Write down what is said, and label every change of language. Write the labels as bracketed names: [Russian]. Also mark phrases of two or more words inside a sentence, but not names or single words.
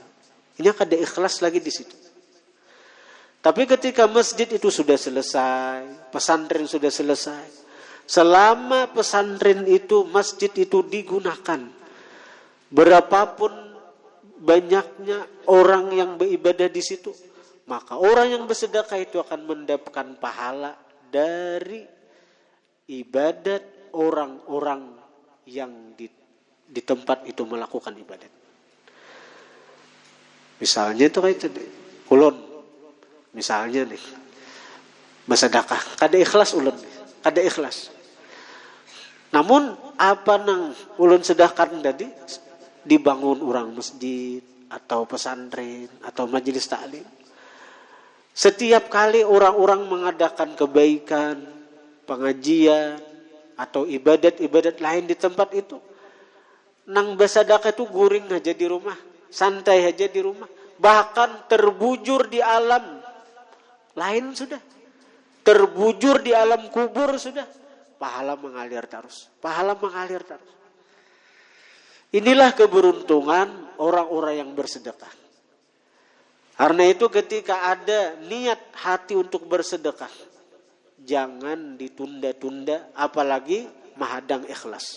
[Indonesian] Ini kada ikhlas lagi di situ. Tapi ketika masjid itu sudah selesai, pesantren sudah selesai, selama pesantren itu, masjid itu digunakan, berapapun banyaknya orang yang beribadah di situ, maka orang yang bersedekah itu akan mendapatkan pahala dari ibadat orang-orang yang di tempat itu melakukan ibadat. Misalnya itu kayak itu, ulun, misalnya nih, bersedekah, [Banjar] kada ikhlas ulun, [Indonesian] kada ikhlas. Namun apa nang ulun sedekahkan tadi, dibangun orang masjid atau pesantren atau majelis taklim. Setiap kali orang-orang mengadakan kebaikan, pengajian atau ibadat-ibadat lain di tempat itu, nang bersedekah itu guring aja di rumah, santai aja di rumah, bahkan terbujur di alam lain sudah, terbujur di alam kubur sudah, pahala mengalir terus, pahala mengalir terus. Inilah keberuntungan orang-orang yang bersedekah. Karena itu ketika ada niat hati untuk bersedekah, jangan ditunda-tunda, apalagi menghadang ikhlas.